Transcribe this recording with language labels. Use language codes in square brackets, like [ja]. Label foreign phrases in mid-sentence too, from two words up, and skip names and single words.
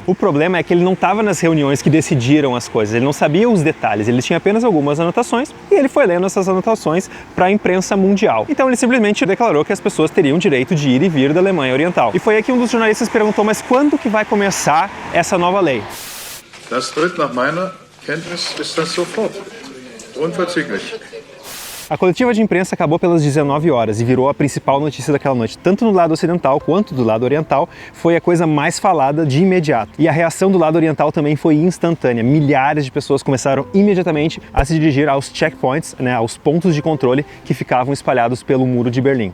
[pt] O problema é que ele não estava nas reuniões que decidiram as coisas, ele não sabia os detalhes, ele tinha apenas algumas anotações e ele foi lendo essas anotações para a imprensa mundial. Então ele simplesmente declarou que as pessoas teriam direito de ir e vir da Alemanha Oriental. E foi aí que um dos jornalistas perguntou, mas quando que vai começar essa nova lei? [de] Das tritt nach meiner Kenntnis ist das sofort. Unverzüglich. [pt] A coletiva de imprensa acabou pelas 19 horas e virou a principal notícia daquela noite. Tanto no lado ocidental quanto do lado oriental, foi a coisa mais falada de imediato. E a reação do lado oriental também foi instantânea. Milhares de pessoas começaram imediatamente a se dirigir aos checkpoints, aos pontos de controle que ficavam espalhados pelo Muro de Berlim.